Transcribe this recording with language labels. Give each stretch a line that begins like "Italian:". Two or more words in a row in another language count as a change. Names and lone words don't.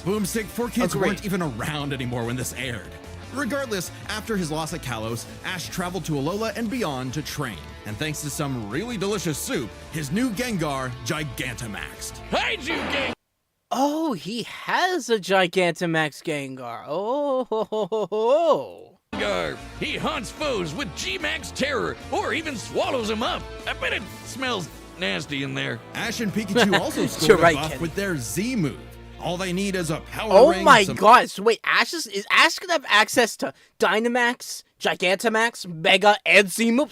English: Boomstick, 4Kids Agreed. weren't even around anymore when this aired. Regardless, after his loss at Kalos, Ash traveled to Alola and beyond to train. And thanks to some really delicious soup, his new Gengar Gigantamaxed. Hide you, gang! Oh, he has a Gigantamax Gengar. Oh, ho, ho, ho, ho. Gengar. He haunts foes with G-Max Terror, or even swallows them up. I bet it smells nasty in there. Ash and Pikachu also You're scored right, a buff Kenny. with their Z move. All they need is a power Oh ring. my some- god, so wait, is Ash gonna have access to Dynamax, Gigantamax, Mega, and Z moves?